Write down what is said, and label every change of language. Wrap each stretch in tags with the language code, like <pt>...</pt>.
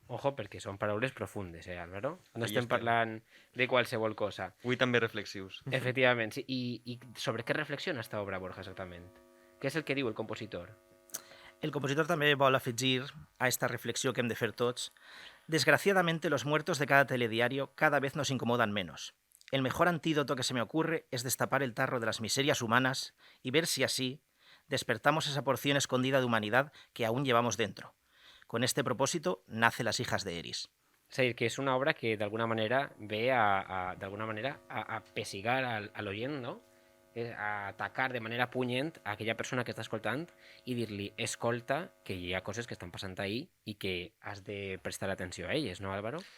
<ca>Ojo, perquè són paraules profundes, Álvaro? No Ahí estem estem. parlant de qualsevol cosa. Avui també reflexius. Efectivament, sí. I sobre què reflexiona esta obra, Borja, exactament? Què és el que diu el compositor? El compositor també vol afegir a esta reflexió que hem de fer tots.</ca> <es>Desgraciadamente, los muertos de cada telediario cada vez nos incomodan menos. El mejor antídoto que se me ocurre es destapar el tarro de las miserias humanas y ver si así despertamos esa porción escondida de humanidad que aún llevamos dentro. Con este propósito nace Las hijas de Eris.</es> <ca>És a dir, que és una obra que d'alguna manera ve a pessigar a l'oient, no? A atacar de manera punyent a aquella persona que està escoltant i dir-li, escolta, que hi ha coses que estan passant ahí i que has de prestar atenció a elles, no, Álvaro?</ca>